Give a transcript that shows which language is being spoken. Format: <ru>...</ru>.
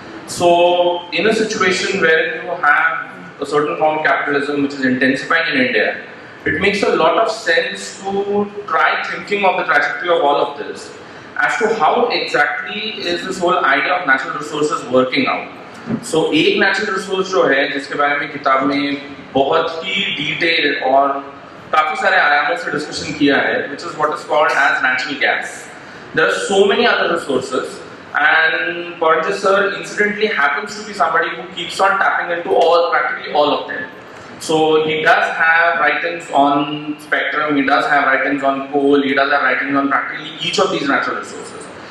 <en>So in a situation where you have a certain form of capitalism which is intensifying in India, it makes a lot of sense to try thinking of the trajectory of all of this as to how exactly is this whole idea of natural resources working out.</en> <hi>So एक natural resource जो है जिसके बारे में किताब में बहुत ही detail और काफी सारे आयामों से डिस्कशन किया है,</hi> <en>which is what is called as natural gas. There are so many other resources, and Paranjit sir incidentally happens to be somebody who keeps on tapping into practically all of them. So he does have writings on spectrum, he does have writings on coal, he does have writings on practically each of these natural resources.</en>